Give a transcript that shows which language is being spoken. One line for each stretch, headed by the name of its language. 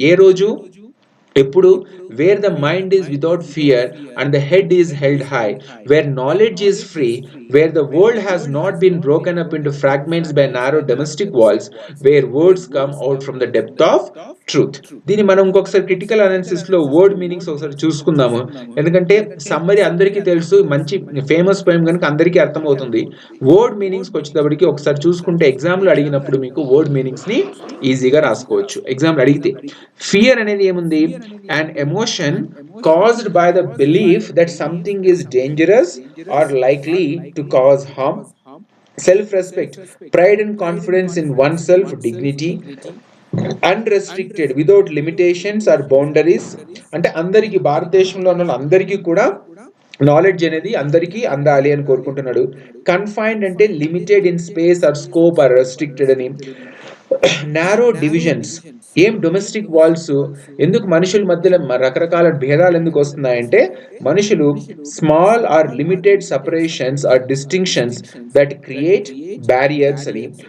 Telugu: ఏ రోజు, ఎప్పుడు,
English: Where the mind is without fear and the head is held high, where knowledge is free, where the world has not been broken up into fragments by narrow domestic walls, where words come out from the depth of truth.
Telugu: దీన్ని మనం ఇంకొకసారి critical analysis లో word meanings ఒకసారి చూసుకుందాము. ఎందుకంటే summary అందరికీ తెలుసు, మంచి ఫేమస్ పోయం కనుక అందరికీ అర్థమవుతుంది. వర్డ్ మీనింగ్స్ వచ్చేటప్పటికి ఒకసారి చూసుకుంటే ఎగ్జామ్ లో అడిగినప్పుడు మీకు వర్డ్ మీనింగ్స్ ని ఈజీగా రాసుకోవచ్చు. ఎగ్జామ్ లో అడిగితే ఫియర్ అనేది ఏముంది,
English: an emotion caused by the belief that something is dangerous or likely to cause harm. Self-respect, pride and confidence in oneself, dignity. Unrestricted without limitations or boundaries.
Telugu: అంటే అందరికీ భారతదేశంలో ఉన్న అందరికీ కూడా నాలెడ్జ్ అనేది అందరికీ అందాలి అని కోరుకుంటున్నాడు. కన్ఫైన్డ్ అంటే
English: limited in space or scope or restricted
Telugu: అని. నారో డివిజన్స్, ఏం డొమెస్టిక్ వాల్స్, ఎందుకు మనుషుల మధ్యలో రకరకాల భేదాలు ఎందుకు వస్తున్నాయంటే మనుషులు
English: small or limited separations or distinctions that create barriers
Telugu: అని.